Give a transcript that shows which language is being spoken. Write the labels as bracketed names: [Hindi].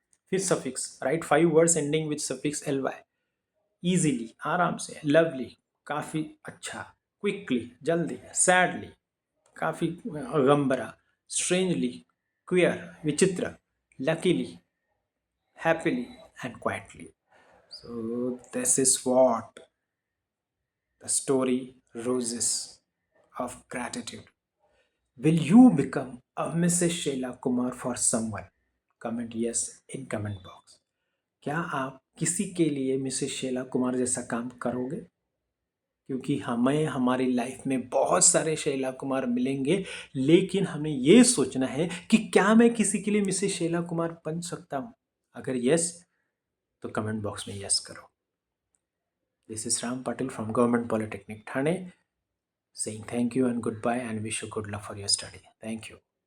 [English] फिर suffix, right 5 words ending with suffix L Y. Easily आराम से, लवली काफ़ी अच्छा, क्विकली जल्दी, सैडली काफ़ी गम्बरा, स्ट्रेंजली क्वियर विचित्र, luckily happily and quietly. So this is what the story Roses of Gratitude. Will you become a Mrs. Sheila Kumar for someone? Comment yes in comment box. [Hindi] क्या आप किसी के लिए Mrs शेला कुमार जैसा काम करोगे? क्योंकि हमें हमारी लाइफ में बहुत सारे शैला कुमार मिलेंगे, लेकिन हमें ये सोचना है कि क्या मैं किसी के लिए मिसेस शैला कुमार बन सकता हूँ। अगर यस, तो कमेंट बॉक्स में यस करो। [English] This is Ram Patil from Government Polytechnic Thane saying thank you and goodbye and wish you good luck for your study. Thank you.